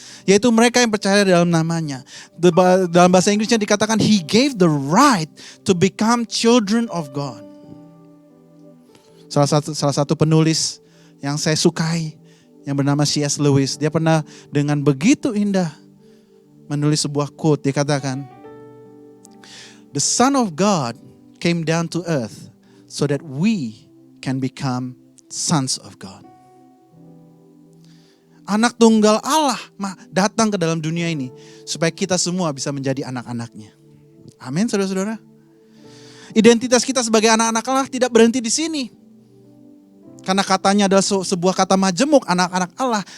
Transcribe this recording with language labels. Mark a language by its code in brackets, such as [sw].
[id] Yaitu mereka yang percaya dalam namanya. Dalam bahasa Inggrisnya dikatakan [en] he gave the right to become children of God. [id] Salah satu penulis yang saya sukai yang bernama C.S. Lewis, dia pernah dengan begitu indah menulis sebuah quote. [en] Dia katakan, "The Son of God came down to earth so that we can become sons of God." [id] Anak tunggal Allah datang ke dalam dunia ini supaya kita semua bisa menjadi anak-anaknya. Amin, saudara-saudara. Identitas kita sebagai anak-anak Allah tidak berhenti di sini. Karena katanya adalah sebuah kata majemuk, anak-anak Allah.